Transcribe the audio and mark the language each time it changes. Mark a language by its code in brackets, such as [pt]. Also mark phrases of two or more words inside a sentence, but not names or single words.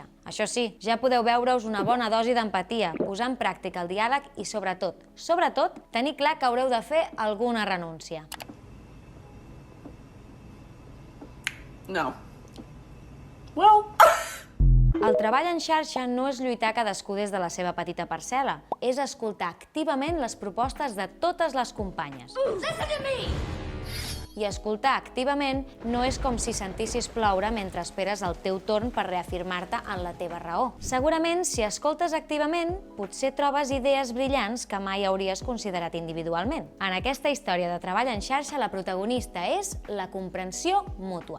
[ca] Això sí, ja podeu veure-us una bona dosi d'empatia, posar en pràctica el diàleg i, sobretot, tenir clar que haureu de fer alguna renúncia. No. [en] Well... [ca] El treball en xarxa no és lluitar cadascú des de la seva petita parcel·la, és escoltar activament les propostes de totes les companyes. [en] Listen to me! [ca] I escoltar activament no és com si sentissis ploure mentre esperes el teu torn per reafirmar-te en la teva raó. Segurament, si escoltes activament, potser trobes idees brillants que mai hauries considerat individualment. En aquesta història de treball en xarxa, la protagonista és la comprensió mútua.